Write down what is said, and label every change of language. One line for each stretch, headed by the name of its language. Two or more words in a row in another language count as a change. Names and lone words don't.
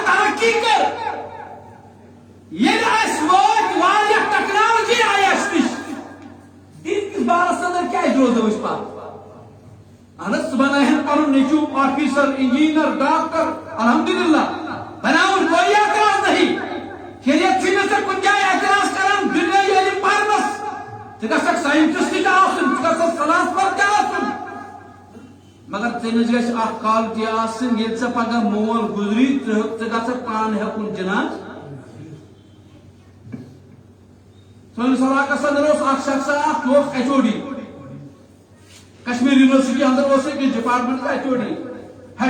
Kashmiri: ترقی کٔر ییٚلہِ اَسہِ وٲتۍ واریاہ ٹیکنالوجی آیہِ اَسہِ نِش دین کِس بارس اندر کیٛازِ روزو أسۍ پتھ اہن حظ بناہن پنُن نیٚچوٗ آفیسر انجیٖنر ڈاکٹر الحمدللہ بناون
Urdu: کوئی اعتراض نہیں شریعت سے میں
Kashmiri: کن جائے اعتراض کرن دنیا علم پرنس ژٕ گژھکھ ساینٹسٹ تہِ آسُن ژٕ گژھکھ فلاسفر تہِ آسُن مگر ژےٚ گژھِ اکھ کالٹی آسٕنۍ ییٚلہِ ژےٚ پگاہ مول گُزری ژٕ گژھکھ پانہٕ ہیٚکُن جناز سٲنِس علاقس اندر اوس اکھ شخص اکھ سُہ اوس ایچ او ڈی کشمیر یونیورسٹی اندر اوس أکِس
English: department HOD head